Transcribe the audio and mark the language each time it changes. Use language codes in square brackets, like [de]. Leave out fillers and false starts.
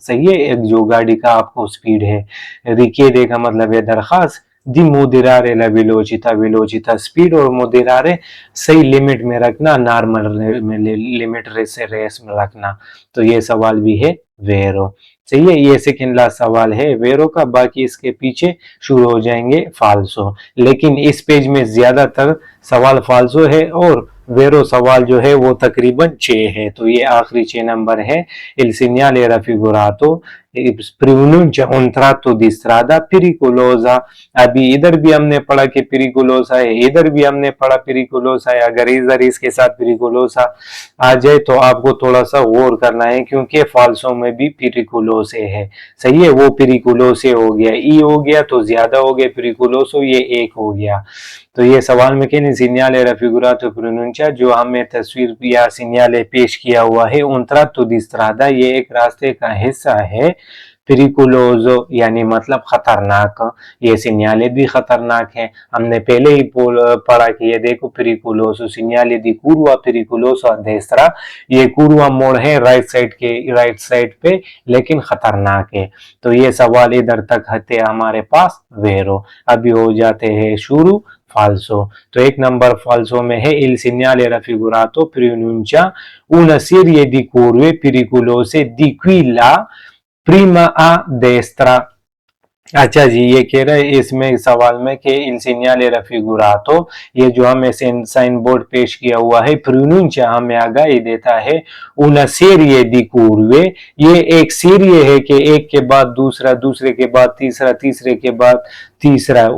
[hi] सही है, एक जो गाड़ी का आपको स्पीड है, रिकिएदे का मतलब है दरख्वास्त, दी मोदिरारे ला वेलोचिता, वेलोचिता स्पीड और मोदिरारे सही लिमिट में रखना, नॉर्मल में लिमिट से रेस में रखना। तो ये सवाल भी है वेरो। सही है, ये सेकंड लास्ट सवाल है वेरो का, बाकी इसके पीछे शुरू हो जाएंगे फाल्सो, लेकिन इस पेज में ज्यादातर सवाल फाल्सो है और वेरो सवाल जो है वो तकरीबन 6 है। तो ये आखिरी 6 नंबर है [it] il segnale raffigurato pronuncia un tratto di strada pericolosa। [hi] अभी इधर भी हमने पढ़ा कि पेरिकुलोसा है, इधर भी हमने पढ़ा पेरिकुलोसा है, अगर इधर इसके साथ पेरिकुलोसा आ जाए तो आपको थोड़ा सा गौर करना है क्योंकि फाल्सो में में भी पेरिकुलोसे है। सही है, वो पेरिकुलोसे हो गया, ई हो गया तो ज्यादा हो गया, पेरिकुलोसो ये एक हो गया। तो ये सवाल में क्या [it] segnale raffigurato pronuncia [hi] जो हमें तस्वीर या सिग्नल पेश किया हुआ है, [it] un tratto di strada [hi] ये एक रास्ते का हिस्सा है, पेरिकुलोजो यानी मतलब खतरनाक, ये सिग्नले भी खतरनाक है। हमने पहले ही पढ़ा कि ये देखो पेरिकुलोसो सिग्नले दी [it] curva pericoloso a destra, [hi] ये कुरवा मोड़ है राइट साइड पे, लेकिन खतरनाक है। तो ये सवाल इधर तक थे हमारे पास वेरो। अभी हो जाते हैं शुरू फाल्सो। तो एक नंबर फाल्सो में है [it] il segnale raffigurato pronuncia una serie di curve pericolose di qui là prima a destra। [hi] अच्छा जी, ये कह रहे हैं इसमें सवाल में कि [it] il segnale raffigurato [hi] ये जो हमें साइन बोर्ड पेश किया हुआ है, pronuncia हमें आगाही देता है [it] una serie di curve, [hi] ये एक सीरिये है कि एक के बाद दूसरा, दूसरे के बाद तीसरा, तीसरे के बाद तीसरा।